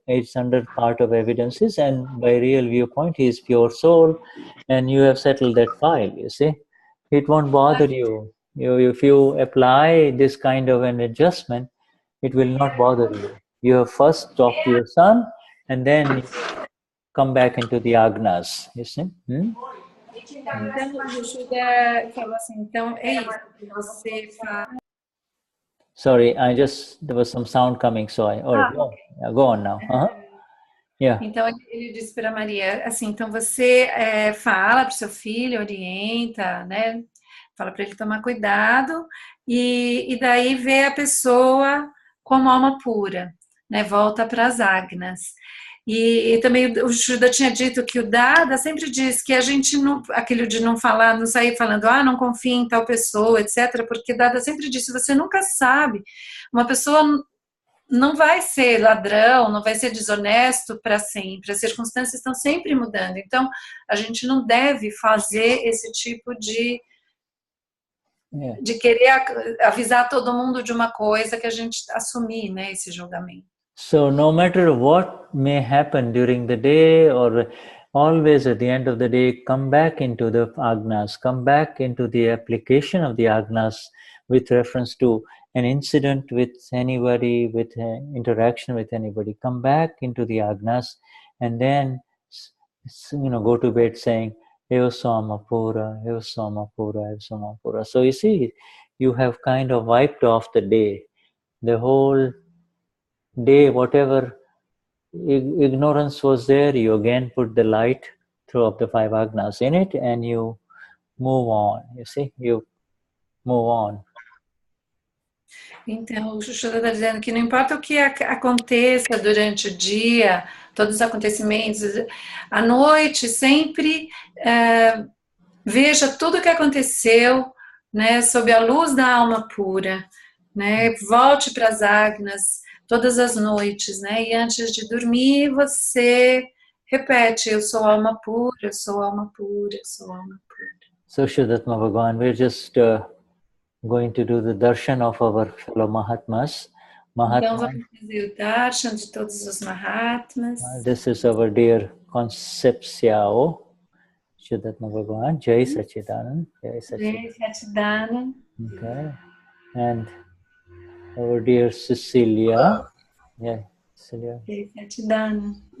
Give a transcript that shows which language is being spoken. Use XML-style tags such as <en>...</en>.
<en>It's under part of evidences, and by real viewpoint, he is pure soul, and you have settled that file. You see, it won't bother you. If you apply this kind of an adjustment, it will not bother you. You have first talked to your son, and then you come back into the agnas. You see.</en> <pt>Então, o Shuddha falou assim, então é isso que você faz.</pt> <en>Sorry, there was some sound coming, so go on now. Yeah.</en> <pt>Então, ele disse para Maria, assim, então você fala para o seu filho, orienta, né? Fala para ele tomar cuidado e daí vê a pessoa como alma pura, né? Volta para as agnas. E também o Shuddha tinha dito que o Dada sempre diz que a gente não, aquilo de não falar, não sair falando, não confia em tal pessoa, etc., porque Dada sempre disse, você nunca sabe, uma pessoa não vai ser ladrão, não vai ser desonesto para sempre, as circunstâncias estão sempre mudando, então a gente não deve fazer esse tipo de querer avisar todo mundo de uma coisa que a gente assumir, né, esse julgamento.</pt> <en>So no matter what may happen during the day, or always at the end of the day, come back into the agnas, come back into the application of the agnas with reference to an incident with anybody, with interaction with anybody. Come back into the agnas and then, go to bed saying, Eva Samapura, Eva Samapura, Eva Samapura. So you see, you have kind of wiped off the day, the whole day, whatever ignorance was there, you again put the light through of the five agnas in it, and you move on. You see, you move on.</en> <pt>Então, o Shuddha está dizendo que não importa o que aconteça durante o dia, todos os acontecimentos, à noite, sempre veja tudo o que aconteceu, né, sob a luz da alma pura, né, volte para as agnas todas as noites, né, e antes de dormir você repete, eu sou alma pura, eu sou alma pura, eu sou alma pura.</pt> <en>So Vishuddhatma Bhagavan, we're just going to do the darshan of our fellow Mahatmas.</en> <pt>Então vamos fazer o darshan de todos os Mahatmas.</pt> <en>This is our dear Concepciao, Vishuddhatma Bhagavan, Jai Sachidanand. Jai Sachidanand. Okay. And our dear Cecilia. Yeah, Cecilia. Jai Sachidanand.</en>